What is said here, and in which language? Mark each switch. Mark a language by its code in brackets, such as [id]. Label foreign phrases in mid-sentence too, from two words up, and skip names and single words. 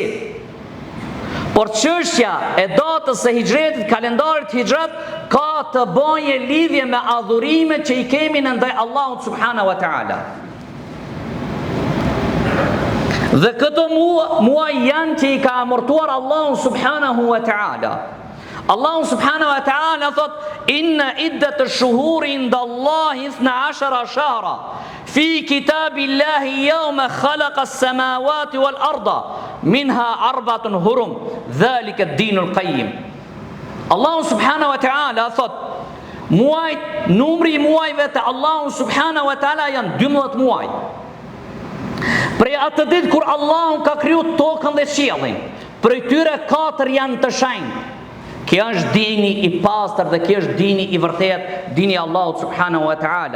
[sq] Por çështja e datës së hijretit, kalendarit hijret, ka të bëjë lidhje me adhurimet që i kemi ndaj Allahut [ar] سبحانه وتعالى. [sq] Dhe këto muaj janë që i ka amërtuar Allahu [ar] سبحانه وتعالى. الله سبحانه وتعالى thot: إن عدة الشهور عند الله 12 شهرا في كتاب الله يوم خلق السماوات والأرض منها 4 حرم ذلك الدين القيم. الله سبحانه وتعالى [sq] thot: muajt, numri i muajve të [ar] الله سبحانه وتعالى [sq] janë 12 muaj. Prej atë ditë kur Allahu ka kriju tokën dhe qiellin, prej tyre 4 janë të shenjtë. Kjo është dini i pastër dhe kjo është dini i vërtet, dini Allahut [ar] سبحانه وتعالى.